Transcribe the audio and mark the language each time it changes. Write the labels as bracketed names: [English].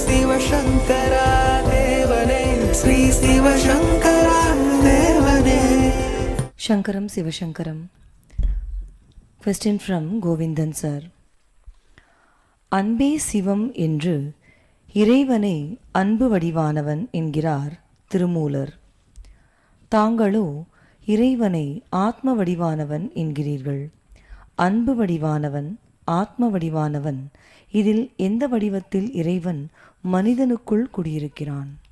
[Tamil] சிவசங்கரா தேவனே ஸ்ரீ சிவசங்கரா தேவனே. Shankaram Sivashankaram. [English] Question from Govindan sir. [Tamil] அன்பே சிவம் என்று இறைவனை அன்பு வடிவானவன் என்கிறார் திருமூலர். தாங்களோ இறைவனை ஆத்ம வடிவானவன் என்கிறீர்கள். அன்பு வடிவானவன், ஆத்ம வடிவானவன், இதில் எந்த வடிவத்தில் இறைவன் மனிதனுக்குள் குடியிருக்கிறான்?